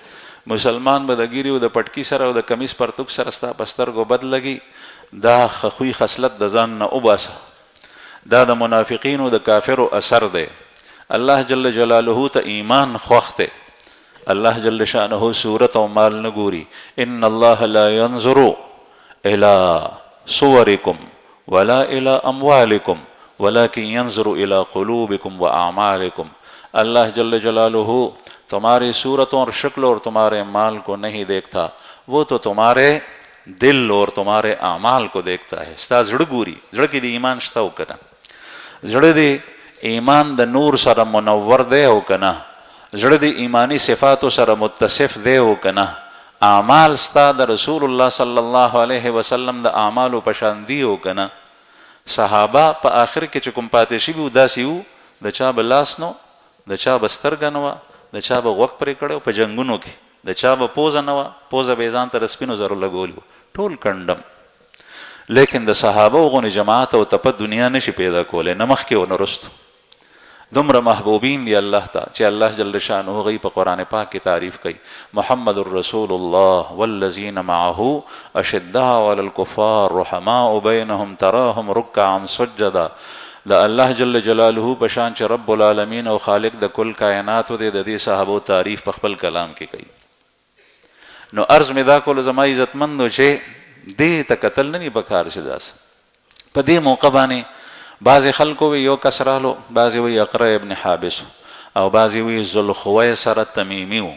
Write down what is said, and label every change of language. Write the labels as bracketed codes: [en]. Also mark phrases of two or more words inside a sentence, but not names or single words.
[ps] مسلمان به د ګیرې او د پټکي سره او د کمیس پرتوک سره ستا په سترګو بد لګي. دا خوی خصلت د ځان نه وباسه، دا د منافقینو د کافرو اثر دی. الله [ar] جل جلاله [ps] ته ایمان خوښ دی. الله [ar] جل شانه [ps] صورت او مال نه ګوري. [ar] ان الله لا ينظر الى صوركم ولا الى اموالكم ولكن ينظر الى قلوبكم واعمالكم. [ur] اللہ [ar] جل جلالہ [ur] تمہاری صورتوں اور شکل اور تمہارے مال کو نہیں دیکھتا، وہ تو تمہارے دل اور تمہارے اعمال کو دیکھتا ہے. [ps] ستا زړه ګوري، زړه کې د ایمان شته او کنه، زړه د ایمان د نور سره منور دی او کنه. زړه د ایمانی صفاتو سره متصف دی او کنه اعمال ستا د رسول الله [ar] صلی الله علیه وسلم [ps] د اعمالو په شان دی او کنه. صحابه په آخر کې چې کوم پاتې شوي وو داسې وو د چا به لاس نو، د چا به سترګه نه وه، د چا به غوږ پرې کړی په جنګونو کې، د چا به پوزه نه وه، پوزه به یې ځان ته د سپینو زرو لګولي وو، ټول کنډم. لیکن د صحابه غونې جماعت او تپه دنیا نشي پیدا کولی، نه مخکې او نه رستو. دومره محبوبین دی الله ته چې الله [ar] جل شانه [ps] هغوی په قرآن پاک کې تعریف کوي. [ar] محمد رسول الله والذین معه اشداء علی الکفار رحماء بینهم تراهم رکعا سجدا. [ps] د الله [ar] جل جلاله [ps] په شان چې [ar] رب العالمین [ps] او خالق د کل کائنات دی، د دې صحابو تعریف په خپل کلام کې کوي. نو عرض مې دا کولو زما عزتمندو چې دې ته کتل نه دي پکار چې داسې په دې موقع باندې بعضې خلکو وی یو کس رالو، بعضې وی اقرا ابن حابس او بعضې وی ذوالخویسر تمیمي و.